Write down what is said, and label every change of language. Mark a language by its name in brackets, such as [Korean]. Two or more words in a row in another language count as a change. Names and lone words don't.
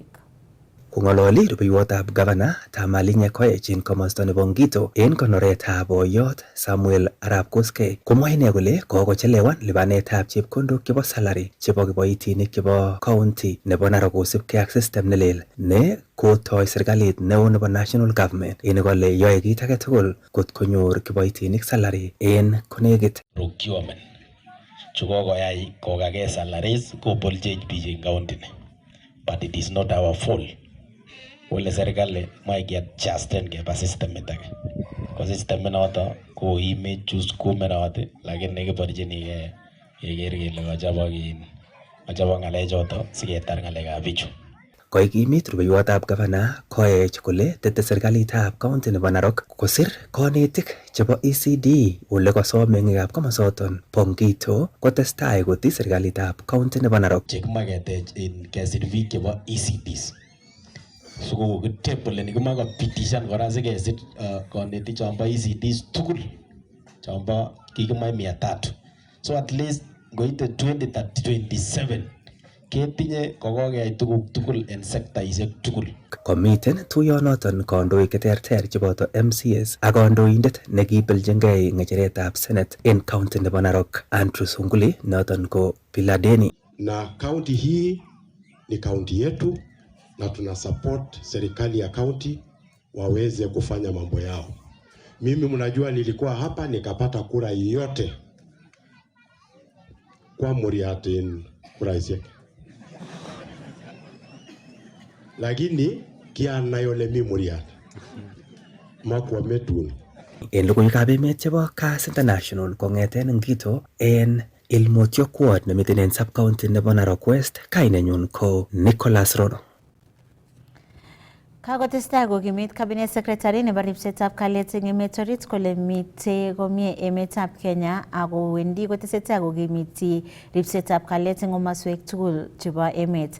[Kalenjin] Kong'ololi rubeiwotab gavana Tamalinye Koech eng komosta nebo Ngito eng konoretab boiyot Samuel Arap Koskei komwa ine kole kokochelewan lipanetab chepkondok chebo salary chebo kiboitinik chebo county nebo Narok kosubkei ak system nelel ne kotoi serikalit neo nebo [English] national government [Kalenjin] ine kole yoe kit age tugul kot konyor kiboitinik salary en konekit. Procurement chukokoyai kokake salaries kobolchech biik eng county ni, [English] but it is not our fault. [Swahili] Wale serikali [Kalenjin] maikiadjusten keba systemit age ko systemit noto koimech chus kumenoti lakini kiborchinigei keker kele kachobok ng'alechoto siketar ng'alekab bichu. Koikimit rubeiwotab gavana Koech kole tete serikalitab county nebo Narok kosir konetik chebo ECD ole kosom meng'ikab komosoton bo Ngito kotestai kotii serikalitab county nebo Narok. Chekimoe ketech kesir biik chebo ECDs sikokitep kole nikimoe kopitishan kora sikesir konetik chombo ECDs tugul chombo kikimoe 300 so [English] at least [Kalenjin] ngoite 2027 ketinye kokokeyai tuguk tugul en sektaisiek tugul. Komiten tuyonoton kandoik cheterter cheboto MCS ak kandoindet nekibeljingei ng'echeretab Senate en county nebo Narok Andrew Sunguli noton ko Piladeni. [Swahili] Na county hii ni county yetu na tuna support serikali ya county waweze kufanya mambo yao. Mimi mnajua nilikuwa hapa nikapata kura yote kwa Muriatin kura isiek. [Kalenjin] Lakini kia nayole mi Muriat makwa metun. En logoiwekab emet chebo Kass International kong'eten Ngito en Ilmotio Quad nemiten en sub-county nebo Narok West, kainenyun ko Nicholas Rono. Kakotestai kokimit [English] cabinet secretary [Kalenjin] nebo ripsetab kalyet eng emet orit kole mitei komie emetab Kenya ako wendi kotesetai kokimiti ripsetab kalyet eng komoswek tugul chebo emet.